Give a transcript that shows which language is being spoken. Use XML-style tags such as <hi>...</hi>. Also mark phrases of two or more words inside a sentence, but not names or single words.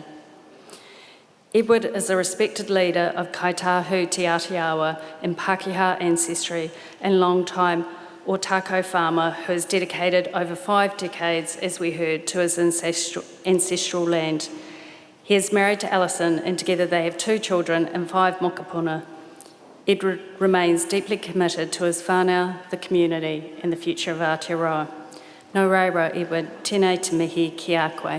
<en>Edward is a respected leader of Kaitahu Te Atiawa and Pākehā ancestry and long-time Otago farmer who has dedicated over 5 decades, as we heard, to his ancestral land. He is married to Alison, and together they have 2 children and 5 mokopuna. Edward remains deeply committed to his whānau, the community, and the future of Aotearoa.</en> <mi>Nō reira, Edward, tēnei te mihi ki a koe.</mi>